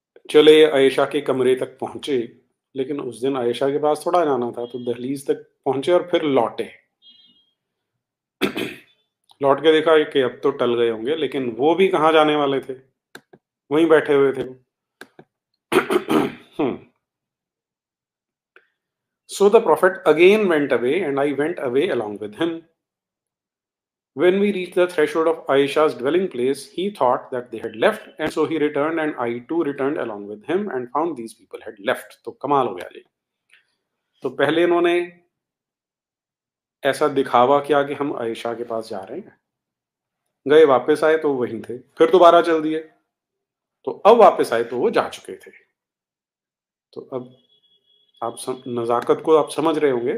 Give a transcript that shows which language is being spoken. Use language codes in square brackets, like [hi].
[hi] चले आयशा के कमरे तक पहुंचे, लेकिन उस दिन आयशा के पास थोड़ा जाना था, तो दहलीज तक पहुंचे और फिर लौटे। लौट के देखा कि अब तो टल गए होंगे, लेकिन वो भी कहाँ जाने वाले थे, वहीं बैठे हुए थे। [en] So the prophet again went away, and I went away along with him. When we reached the threshold of Aisha's dwelling place, he thought that they had left, and so he returned, and I too returned along with him, and found these people had left. [hi] तो कमाल हो गया जी। तो पहले इन्होंने ऐसा दिखावा किया कि हम आयशा के पास जा रहे हैं, गए, वापस आए तो वहीं थे, फिर दोबारा चल दिए, तो अब वापस आए तो वो जा चुके थे। तो अब आप नजाकत को आप समझ रहे होंगे।